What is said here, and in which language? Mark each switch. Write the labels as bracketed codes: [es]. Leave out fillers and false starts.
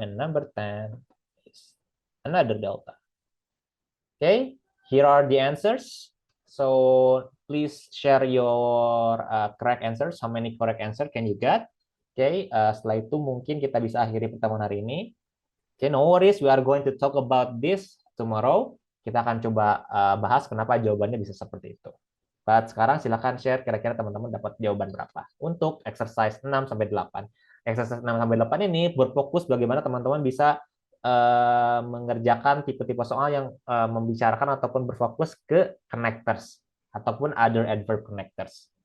[en] And number 10 is another Delta. Okay, here are the answers. So please share your correct answers. How many correct answer can you get? [id] Oke, setelah itu mungkin kita bisa akhiri pertemuan hari ini. [en] Oke, no worries, we are going to talk about this tomorrow. [id] Kita akan coba bahas kenapa jawabannya bisa seperti itu. But sekarang silakan share kira-kira teman-teman dapat jawaban berapa untuk exercise 6 sampai 8. Exercise 6 sampai 8 ini berfokus bagaimana teman-teman bisa mengerjakan tipe-tipe soal yang membicarakan ataupun berfokus ke connectors ataupun other adverb connectors.